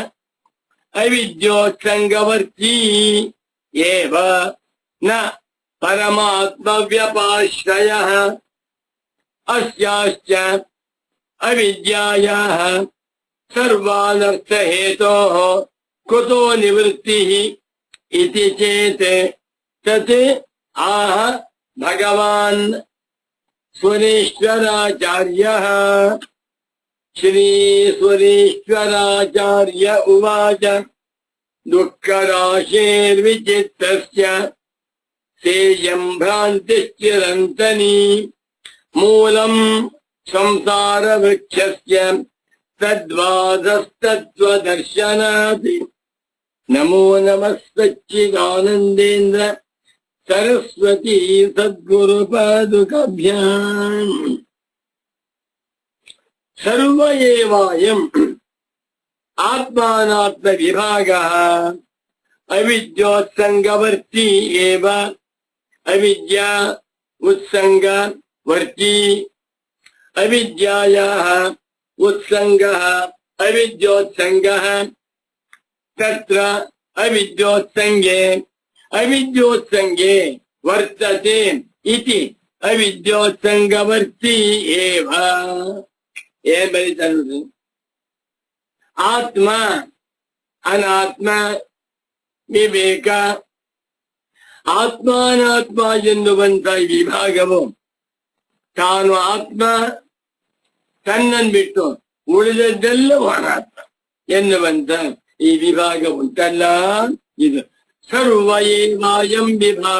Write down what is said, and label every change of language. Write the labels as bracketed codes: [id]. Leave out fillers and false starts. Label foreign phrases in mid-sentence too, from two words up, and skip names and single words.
[sa] ಅವಿದ್ಯೋತ್ಸಂಗವರ್ತಿ ಏವ ನ ಪರಮಾತ್ಮವ್ಯಪಾಶ್ರಯ ಅಸ್ಯಾಶ್ಚ ಅವಿದ್ಯಾಯಾಃ ಸರ್ವಾನರ್ಥ ಹೇತೋಃ ಕುತೋ ನಿವೃತ್ತಿಃ ಇತಿ ಚೇತ್ ತತ್ ಆಹ ಭಗವಾನ್ ಸ್ವರೇಶ್ವರಾಚಾರ್ಯಃ. ಶ್ರೀ ಸ್ವರೇಶ್ವರಾಚಾರ್ಯ ಉವಾಚ ದುಃಖರಾಶೇರ್ವಿಚಿತ್ತಸ್ಯ ಸೇಯಂ ಭ್ರಾಂತಿಶ್ಚಿರಂತನಿ ಮೂಲಂ ಸಂಸಾರ ವೃಕ್ಷಸ್ಯ ತದ್ವಾದಸ್ತತ್ವದರ್ಶನಾತ್. ನಮೋ ನಮಃ ಸಚ್ಚಿದಾನಂದೇಂದ್ರ ಸರಸ್ವತಿ ಸದ್ಗುರು ಪಾದುಕಾಭ್ಯಾಂ. ಸರ್ವ ಏವಾಯಂ ಆತ್ಮಾನಾತ್ಮ ವಿಭಾಗಃ ಅವಿದ್ಯೋತ್ಸಂಗವರ್ತಿ ಏವ. ಅವಿದ್ಯಾ ಉತ್ಸಂಗ ವರ್ತಿ. ಅವಿದ್ಯಾಯಾಃ ಉತ್ಸಂಗಃ ಅವಿದ್ಯೋತ್ಸಂಗಃ. ತತ್ರ ಅವಿದ್ಯೋತ್ಸಂಗೆ ವರ್ತತೆ ಇತಿ ಅವಿದ್ಯೋತ್ಸಂಗವರ್ತಿ ಏವ. [kn] ಏನ್ ಬರೀತಾರೆ? ಆತ್ಮ ಅನಾತ್ಮ ವಿವೇಕ. ಆತ್ಮಾನಾತ್ಮ ಎನ್ನುವಂತ ವಿಭಾಗವು ತಾನು ಆತ್ಮ, ತನ್ನನ್ನು ಬಿಟ್ಟು ಉಳಿದದ್ದೆಲ್ಲವೂ ಅನಾತ್ಮ ಎನ್ನುವಂತ ಈ ವಿಭಾಗ ಉಂಟಲ್ಲ, ಇದು [sa] ಸರ್ವ ಏವಾಯಂ [kn] ವಿಭಾಗ.